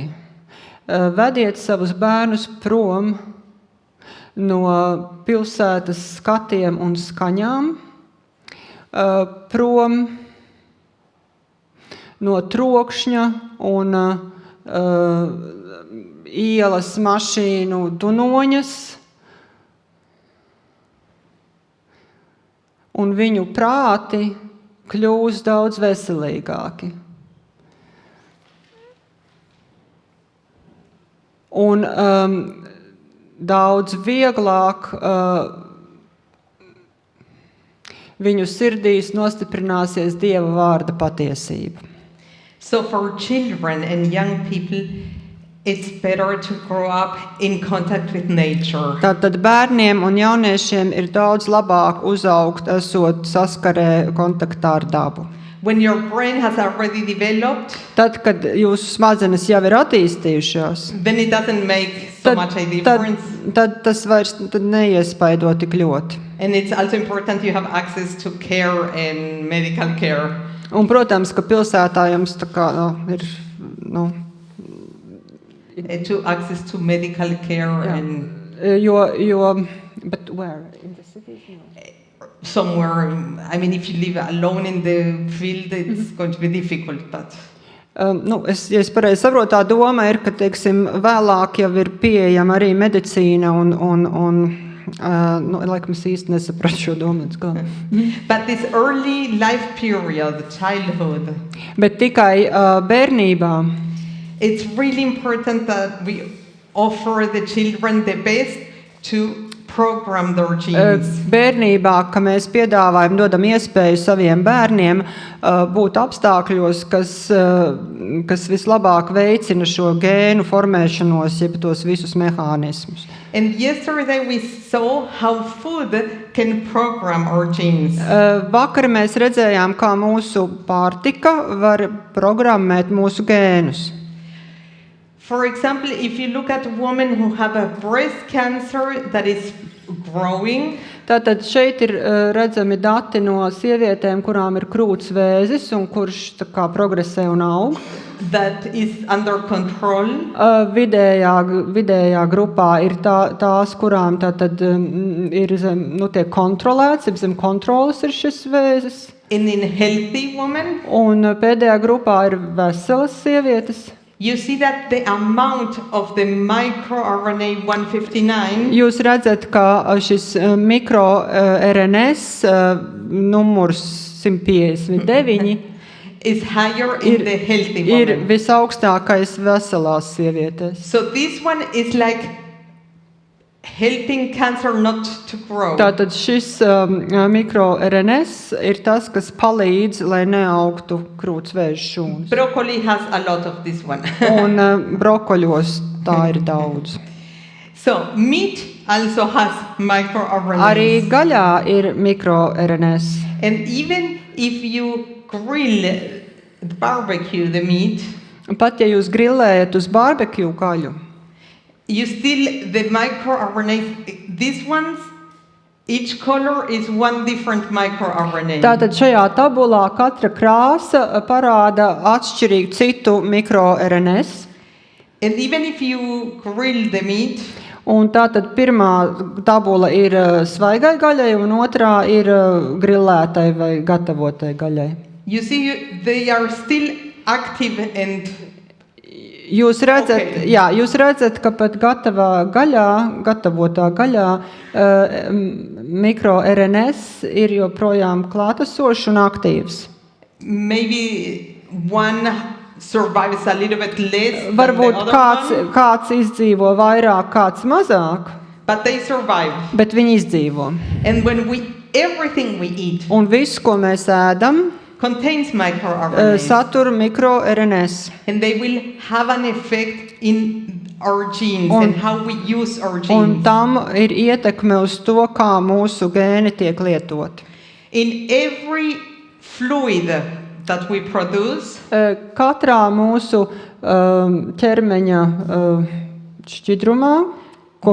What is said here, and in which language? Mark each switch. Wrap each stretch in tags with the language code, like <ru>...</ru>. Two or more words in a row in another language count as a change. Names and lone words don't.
<lv>Vediet savus bērnus prom no pilsētas skatiem un skaņām, prom no trokšņa un ielas mašīnu dunoņas, un viņu prāti kļūs daudz veselīgāki. Un daudz vieglāk viņu sirdīs nostiprināsies Dieva vārda patiesība.</lv> <en>So for children and young people, it's better to grow up in contact with nature.</en> <lv>Tātad bērniem un jauniešiem ir daudz labāk uzaugt, esot saskarē kontaktā ar dabu.</lv> <en>When your brain has already developed,</en> <lv>Tad, kad jūsu smadzenes jau ir attīstījušās,</lv> <en>then it doesn't make so much a difference.</en> <lv>tad tas vairs neiespaido tik ļoti.</lv> <en>And it's also important you have access to care and medical care.</en> <lv>Un, protams, ka pilsētā jums tā kā, ir,</lv> <en>To access to medical care and but where? In the cities? somewhere. I mean, if you live alone in the field, it's going to be difficult, but...</en> <lv>Ja es pareizi saprotu, tā doma ir, ka, teiksim, vēlāk jau ir pieejama arī medicīna un laikam es īsti nesapratu šo domu.</lv> <en>But this early life period, childhood,</en> <lv>Bet tikai bērnībā</lv> <en>it's really important that we offer the children the best to program their genes.</en> <lv>Bērnībā, ka mēs piedāvājam, dodam iespēju saviem bērniem būt apstākļos, kas vislabāk veicina šo gēnu formēšanos, jeb tos visus mehānismus.</lv> <en>And yesterday we saw how food can program our genes.</en> <lv>Vakar mēs redzējām, kā mūsu pārtika var programmēt mūsu gēnus.</lv> <en>For example, if you look at women who have a breast cancer that is growing,</en> <lv>Tātad šeit ir redzami dati no sievietēm, kurām ir krūts vēzis un kurš tā kā progresē un aug.</lv> <en>that is under control,</en> <lv>Vidējā grupā ir tās, kurām tātad ir tiek kontrolēts, zem kontrolas ir šis vēzis.</lv> <en>and in healthy women,</en> <lv>Un pēdējā grupā ir veselas sievietes.</lv> <en>you see that the amount of the microRNA 159</en> <lv>Jūs redzat, ka šis mikro-RNS numurs 159</lv> <en>is higher in the healthy</en> <lv>ir</lv> <en>woman.</en> <lv>visaugstākais veselās sievietēs.</lv> <en>So this one is like helping cancer not to grow.</en> <lv>Tātad šis mikro-RNS ir tas, kas palīdz, lai neaugtu krūts vēža šūnas.</lv> <en>Broccoli has a lot of this one.</en> <lv>Un brokoļos tā ir daudz.</lv> <en>So meat also has</en> <lv>Arī</lv> <en>microRNAs.</en> <lv>gaļā ir mikro-RNS.</lv> <en>And even if you grill the barbecue, the meat,</en> <lv>Pat ja jūs grillējat uz barbekju gaļu,</lv> <en>you still, the microRNAs, these ones, each color is one different microRNA.</en> <lv>tātad šajā tabulā katra krāsa parāda atšķirīgu citu mikro-RNS.</lv> <en>And even if you grill the meat,</en> <lv>Un tātad pirmā tabula ir svaigai gaļai, un otrā ir grillētai vai gatavotai gaļai.</lv> <en>you see they are still active and</en> <lv>Jūs redzat,</lv> <en>Okay.</en> <lv>jūs redzat, ka pat gatavotā gaļā mikro-RNS ir joprojām klātesošs un aktīvs.</lv> <en>maybe one survives a little bit less than the</en> <lv>Varbūt</lv> <en>other one,</en> <lv>kāds izdzīvo vairāk, kāds mazāk,</lv> <en>but they survive.</en> <lv>bet viņi izdzīvo.</lv> <en>And when everything we eat</en> <lv>Un viss, ko mēs ēdam,</lv> <en>contains microRNAs,</en> <lv>satur mikro-RNS.</lv> <en>and they will have an effect in our genes</en> <lv>Un-</lv> <en>and how we use our</en> <lv>Un</lv> <en>genes.</en> <lv>tam ir ietekme uz to, kā mūsu gēni tiek lietoti.</lv> <en>In every fluid that we produce,</en> <lv>Katrā mūsu ķermeņa šķidrumā, ko</lv>